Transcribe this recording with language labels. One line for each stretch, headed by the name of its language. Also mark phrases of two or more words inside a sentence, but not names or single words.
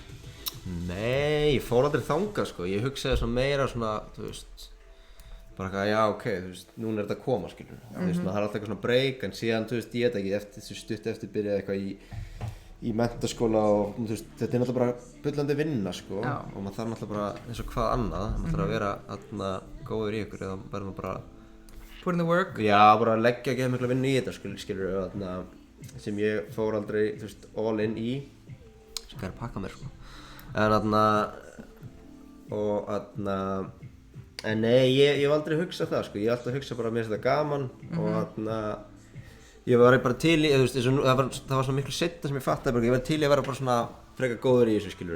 Icelandic: Nei, ég fór aldrei þangað, sko. Ég hugsaði svona meira svona, þú veist, bara eitthvað, já, ok, þú veist, núna er þetta að koma, skilur. Þú veist, það er alltaf eitthvað svona break, en síðan, þú veist, ég veit ekki, stutt eftir byrjaði eitthvað í menntaskóla og, þú veist, þetta er náttúrulega bara bullandi vinna, sko. Já. Og maður þarf náttúrulega bara, eins og hvað annað, maður þarf að vera, þarna, góður í ykkur, eða verður maður bara,
English: Put in the work.
Icelandic: já, bara leggja ekki mikla vinnu í þetta, skilur, þarna, sem ég fór aldrei, þú veist,
English: all in
Icelandic: í, sem ég er að pakka mér, sko. En þarna, og þarna, en nei, ég hef aldrei hugsað það, sko, ég hef alltaf hugsað bara að mér finnst þetta gaman og þarna, ég var bara til í, þú veist, það var svona miklu seinna sem ég fattaði bara, ég var til í að vera bara svona frekar góður í þessu, skilur,